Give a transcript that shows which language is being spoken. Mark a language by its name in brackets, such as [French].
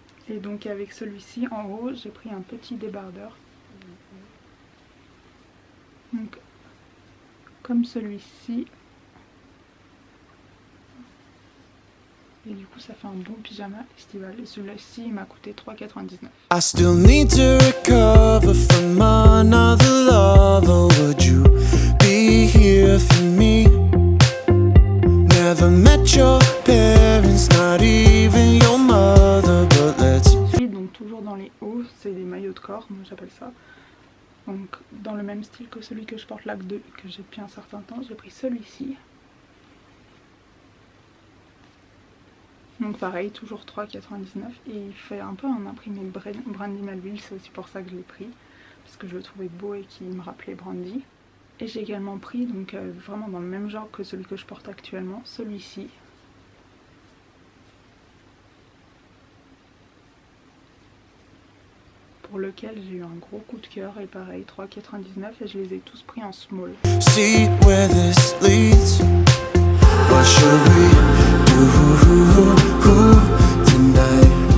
[French] Et donc avec celui-ci en haut j'ai pris un petit débardeur. Donc comme celui-ci. Et du coup ça fait un bon pyjama estival. Et celui-ci il m'a coûté 3,99 €. [English] I still need to recover from another lover. Would you be here for me? Never met your parents, not even your mother, but let's... [French] Donc toujours dans les hauts, c'est des maillots de corps, moi j'appelle ça. Donc dans le même style que celui que je porte là, que j'ai depuis un certain temps, j'ai pris celui-ci. Donc pareil, toujours 3,99 € et il fait un peu un imprimé Brandy Melville, c'est aussi pour ça que je l'ai pris. Parce que je le trouvais beau et qu'il me rappelait Brandy. Et j'ai également pris, donc vraiment dans le même genre que celui que je porte actuellement, celui-ci. Pour lequel j'ai eu un gros coup de cœur et pareil 3,99 € et je les ai tous pris en small. [English] See where this leads. What should we do tonight?